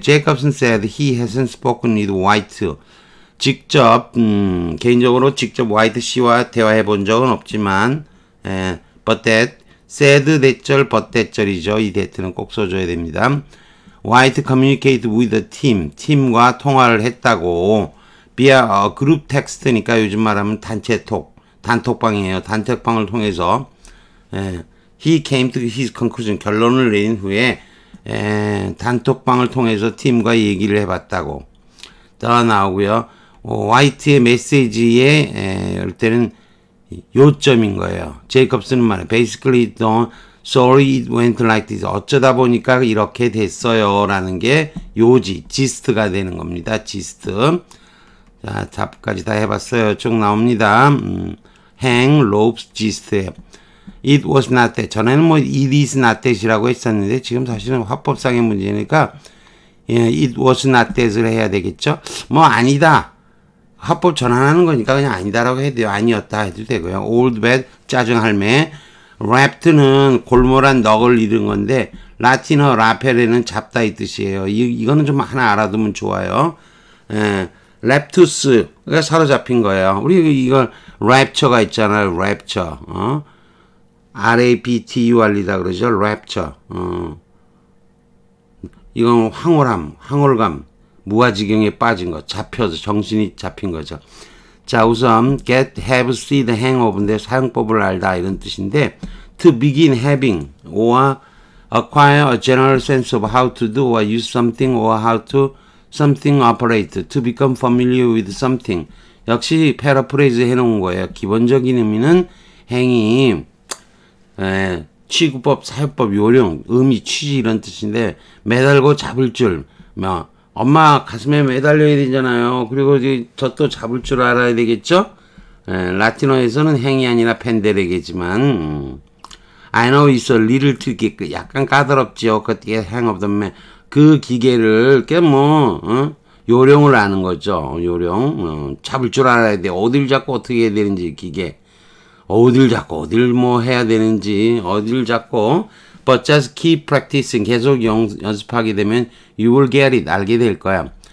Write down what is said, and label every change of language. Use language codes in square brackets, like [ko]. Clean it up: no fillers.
[en] Jacobson said he hasn't spoken with White. [ko] 직접 개인적으로 직접 White 씨와 대화해 본 적은 없지만 [en] but that said [ko] 대절 but 대절이죠. 이 that는 꼭 써줘야 됩니다. [en] White communicate with the team. [ko] 팀과 통화를 했다고 [en] via group text [ko] 니까 요즘 말하면 단톡방이에요. 단톡방을 통해서 [en] he came to his conclusion [ko] 결론을 내린 후에 단톡방을 통해서 팀과 얘기를 해봤다고 더 나오고요. 화이트의 메시지에 이럴 때는 요점인 거예요. 제이콥스는 말해 [en] basically sorry it went like this [ko] 어쩌다 보니까 이렇게 됐어요 라는 게 요지 지스트가 되는 겁니다. 지스트 자 답까지 다 해봤어요. 쭉 나옵니다. hang, ropes, gist [en] it was not that [ko] 전에는 뭐 it is not that이라고 했었는데 지금 사실은 화법상의 문제니까 it was not that을 해야 되겠죠. 뭐 아니다 화법 전환하는 거니까 그냥 아니다라고 해도 돼요. 아니었다 해도 되고요. old bad 짜증 할매 wrapped는 골몰한 넋을 잃은 건데 라틴어 라페레는 잡다 이 뜻이에요. 이거는 좀 하나 알아두면 좋아요. 랩투스가 사로잡힌 거예요. 우리 이걸 랩처가 있잖아요. 랩처. R-A-P-T-U-R-이다 그러죠. 랩처. 이건 황홀감, 무아지경에 빠진 거, 잡혀서 정신이 잡힌 거죠. 자, 우선 [en] get, have, see the hang of인데 [ko] 사용법을 알다 이런 뜻인데 [en] to begin having or acquire a general sense of how to do or use something or how to something operate, to become familiar with something. [ko] 역시 패러프레이즈 해놓은 거예요. 기본적인 의미는 행위, 취구법, 사유법, 요령, 의미, 취지 이런 뜻인데 매달고 잡을 줄, 엄마 가슴에 매달려야 되잖아요. 그리고 저 또 잡을 줄 알아야 되겠죠? 라틴어에서는 행이 아니라 펜데레게지만 [en] I know it's a little tricky. [ko] 약간 까다롭지요. 그 [en] hang of the man. [ko] 그 기계를 요령을 아는 거죠. 요령. 잡을 줄 알아야 돼. 어딜 잡고 어떻게 해야 되는지 기계. 어딜 잡고 어딜 해야 되는지 어딜 잡고 [en] but just keep practicing [ko] 계속 연습하게 되면 [en] you will get it [ko] 알게 될 거야.